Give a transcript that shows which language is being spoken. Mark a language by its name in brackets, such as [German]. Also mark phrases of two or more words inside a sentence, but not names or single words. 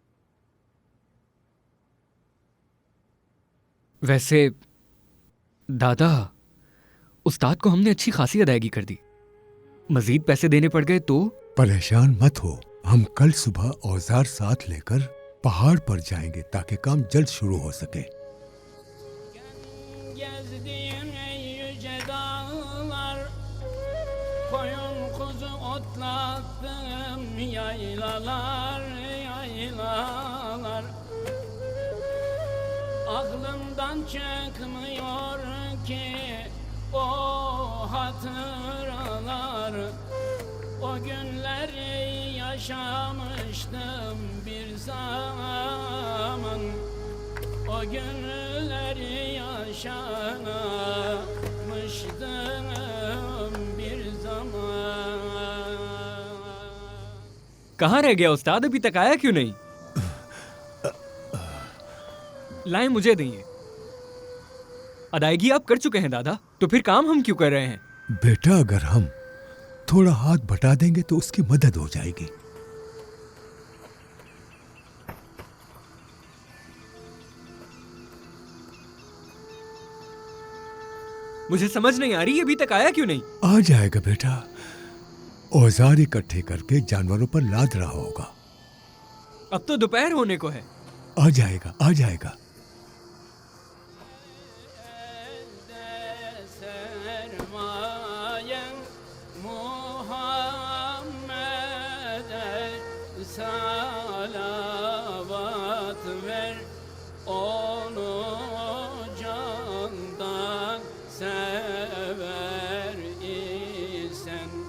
[Hindi] वैसे दादा, उस्ताद को हमने अच्छी खासी अदायगी कर दी। मजीद पैसे देने पड़ गए तो? परेशान मत हो, हम कल सुबह औजार साथ लेकर पहाड़ पर जाएंगे ताकि काम जल्द शुरू हो सके। [Turkish] Gezdiğim ey yüce dağlar, koyun kuzu otlattım yaylalar, yaylalar. Aklımdan çıkmıyor ki o hatıralar. O günleri yaşamıştım bir zaman. O günleri yaşamıştım bir zaman. [Hindi] कहाँ रह गया उस्ताद? अभी तक आया क्यों नहीं? लाएं मुझे देंगे। अदायगी आप कर चुके हैं दादा, तो फिर काम हम क्यों कर रहे हैं? बेटा, अगर हम थोड़ा हाथ बटा देंगे तो उसकी मदद हो जाएगी। मुझे समझ नहीं आ रही, अभी तक आया क्यों नहीं? आ जाएगा बेटा। औजार इकट्ठे करके जानवरों पर लाद रहा होगा। अब तो दोपहर होने को है। आ जाएगा, आ जाएगा। [Turkish] Sermayem Muhammed'e salavat ver, onu candan sever isen.